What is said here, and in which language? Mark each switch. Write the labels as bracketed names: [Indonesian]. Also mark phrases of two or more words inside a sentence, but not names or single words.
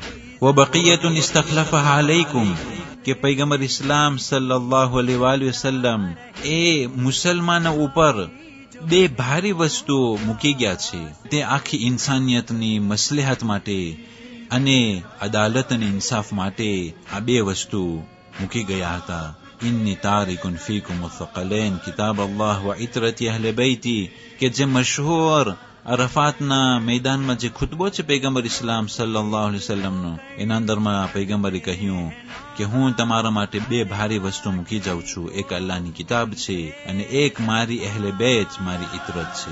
[Arabic] وبقية استخلفها عليكم, [Gujarati] કે પૈગંબર ઇસ્લામ [Arabic] صلى الله عليه وسلم [Gujarati] એ મુસલમાનો ઉપર બે ભારી વસ્તુ મૂકી ગયા છે. તે આખી ઇન્સાનિયતની મસલહત માટે અને અદાલત અને ઇન્સાફ માટે આ બે વસ્તુ મૂકી ગયા હતા. [Arabic] إني تارك فيكم الثقلين كتاب الله وعترتي أهل بيتي, [Gujarati] કે જે મશહૂર અરફાતના મેદાનમાં જે ખુતબો છે પૈગંબર ઇસ્લામ [Arabic] صلى الله عليه وسلم, [Gujarati] એના અંદરમાં પૈગંબરે કહ્યું કે હું તમારા માટે બે ભારી વસ્તુ મૂકી જાઉં છું, એક અલ્લાહની કિતાબ છે અને એક મારી અહેલે બેત, મારી ઇતરત છે.